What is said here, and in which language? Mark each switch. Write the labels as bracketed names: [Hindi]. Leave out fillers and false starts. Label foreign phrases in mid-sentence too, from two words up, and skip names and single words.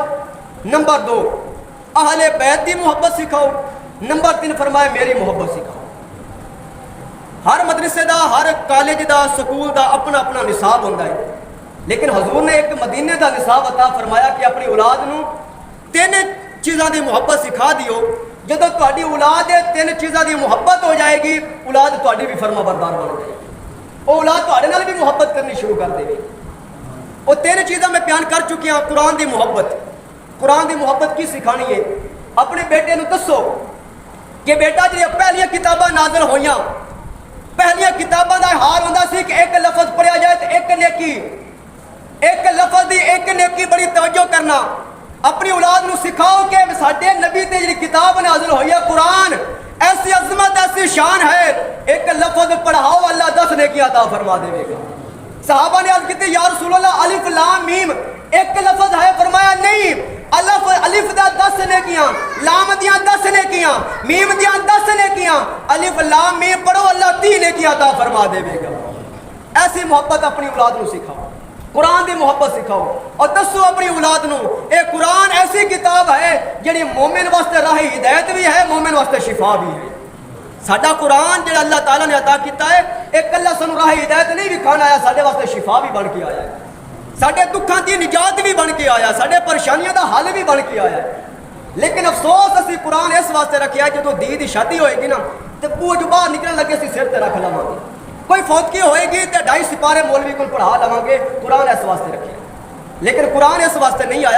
[Punjabi] نمبر 2 اہل بیت دی محبت سکھاؤ. نمبر 3 فرمایا میری محبت سکھاؤ. ہر مدرسے دا، ہر کالج دا، سکول دا اپنا اپنا نصاب ہوتا ہے، لیکن حضور نے ایک مدینے دا نصاب عطا فرمایا کہ اپنی اولاد نو تین چیزاں دی محبت سکھا دیو. جدو تہاڈی اولاد تین چیزاں دی محبت ہو جائے گی، اولاد تہاڈی بھی فرما بردار بن جائے گی، وہ اولاد تہاڈے نال بھی محبت کرنی شروع کر دے گی. وہ تین چیزاں میں بیان کر چکی ہوں. قرآن دی محبت. قرآن دی محبت کی سکھانی ہے؟ اپنے بیٹے نو دسو کہ بیٹا جی پہلیاں کتاباں نازل ہوئیاں، پہلیاں کتاباں دا حال ہوندا سی کہ ایک لفظ پڑھیا جائے تو ایک نیکی، ایک لفظ دی ایک نیکی بڑی توجہ کرنا. اپنی اولاد نو سکھاؤ کہ ساڈے نبی تے جڑی کتاب نازل ہوئی ہے قرآن، ایسی عظمت ایسی شان ہے، ایک لفظ پڑھاؤ اللہ 10 نیکی عطا فرما دے گا. صحابہ نے عرض کی یا رسول اللہ الف لام میم ایک لفظ ہے؟ فرمایا نہیں، الف دا 10 نیکیاں، لام دیاں 10 نیکیاں، میم دیاں 10 نیکیاں، الف لام میم پڑھو اللہ 30 نیکیاں عطا فرما دے گا. ایسی محبت اپنی اولاد نو سکھاؤ، قرآن دی محبت سکھاؤ اور دسو اپنی اولاد نو اے قرآن ایسی کتاب ہے جڑی مومن واسطے راہ ہدایت بھی ہے، مومن واسطے شفا بھی ہے. ساڈا قرآن جڑا اللہ تعالیٰ نے عطا کیتا ہے ایک اللہ سانو راہ ہدایت نہیں وکھانا آیا، ساڈے واسطے شفا بھی بن کے آیا ہے، ساڈے دکھاں دی نجات بھی بن کے آیا، ساڈے پریشانیاں دا حل بھی بن کے آیا ہے. لیکن افسوس اسی قرآن اس واسطے رکھیا ہے جدوں دی شادی ہوئے گی نا تے بوجھ باہر نکلن لگے اسی سر تے رکھ لواں گے، کوئی فوتگی ہوئے گی تے 2.5 سپارے مولوی کو پڑھا لواں گے. قرآن اس واسطے رکھیا، لیکن قرآن اس واسطے نہیں آیا.